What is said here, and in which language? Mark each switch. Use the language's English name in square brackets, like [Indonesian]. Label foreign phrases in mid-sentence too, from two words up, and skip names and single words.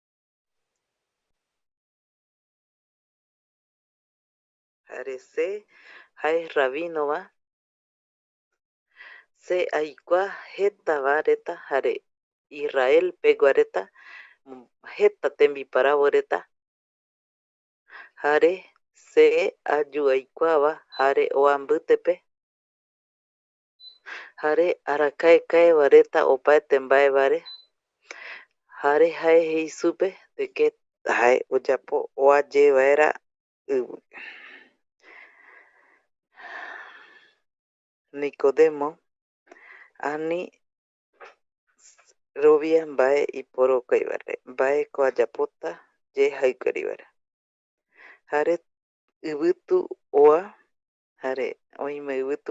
[Eastern Bolivian Guaraní] Jare se jae rabinova se aikua jetava reta jare Israel pegua reta jeta tembiparavo reta jare se aju aikuava jare oambýtepe jare arakaekaeva reta opaete mbaevare jare jae jei supe de que jae ojapo oaye vaera yvy. Nicodemo ani rovia mbae iporokuaivare mbaeko ajapota je jaikuerivare jare yvytu oa jare oime yvytu